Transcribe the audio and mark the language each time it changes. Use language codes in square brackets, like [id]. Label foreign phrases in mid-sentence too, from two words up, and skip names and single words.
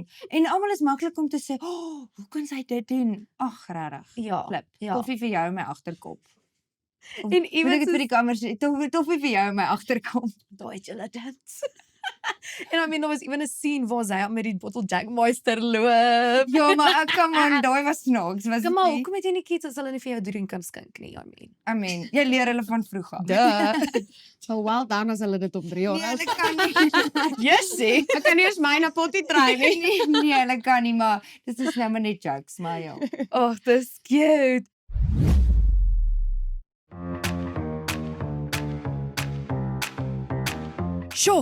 [af] En almal is maklik om te sê, "Oh, hoe kan sy dit doen?" Ag, regtig. Ja. Flip. Ja. Toffie vir jou in my agterkop. Of En moet ek iewers dit vir die kamer sê, toffie vir jou in my agterkop. daai het julle dit. En [en] I mean [af] daar was ewen 'n scene waar sy met die bottel Jack Meister loop. Ja, maar [en] come on, [af] daai was snaaks, was Kom dit maar, nie? hoekom het jy nie kids as hulle nie vir jou drink kan skink nie? [en] I mean. I mean, [af] jy leer hulle van vroeg af. [en] Duh. So well done [af] as hulle dit op 3 Nee, jaar. hulle kan nie. [en] Yes, see. [af] Ek kan nie eens myne [en] potty try [af] nie. Nee, hulle kan nie, maar dit is nou maar net jokes, maar ja. Oh, dis cute. Sjoe.